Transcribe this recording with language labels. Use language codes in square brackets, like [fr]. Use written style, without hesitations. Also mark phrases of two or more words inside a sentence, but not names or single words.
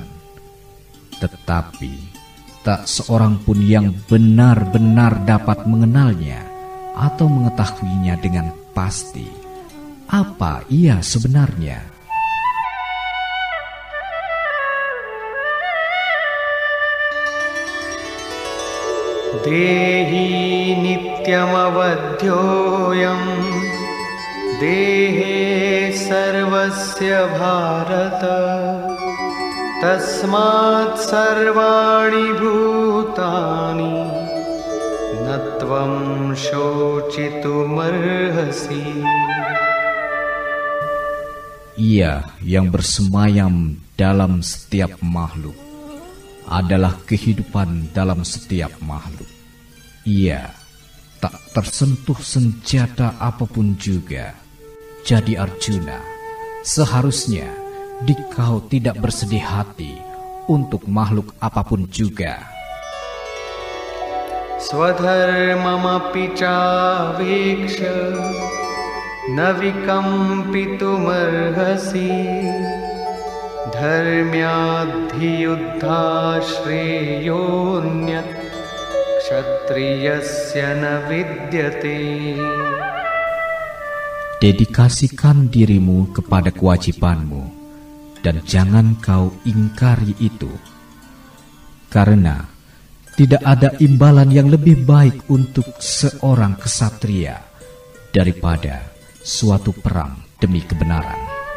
[id] Tetapi tak seorang pun yang benar-benar dapat mengenalnya atau mengetahuinya dengan pasti. Apa ia sebenarnya? [sa] देही नित्यमवध्योऽयं देहे सर्वस्य भारत तस्मात्सर्वाणि भूतानि न त्वं शोचितुमर्हसि. [id] Ia yang bersemayam dalam setiap makhluk adalah kehidupan dalam setiap makhluk. Ia tak tersentuh senjata apapun juga. Jadi Arjuna, seharusnya dikau tidak bersedih hati untuk makhluk apapun juga. [sa] स्वधर्ममपि चावेक्ष्य न विकम्पितुमर्हसि धर्म्याद्धि युद्धाच्छ्रेयोऽन्यत्क्षत्रियस्य न विद्यते. [id] Dedikasikan dirimu kepada kewajibanmu dan jangan kau ingkari itu, karena tidak ada imbalan yang lebih baik untuk seorang ksatria daripada suatu perang demi kebenaran.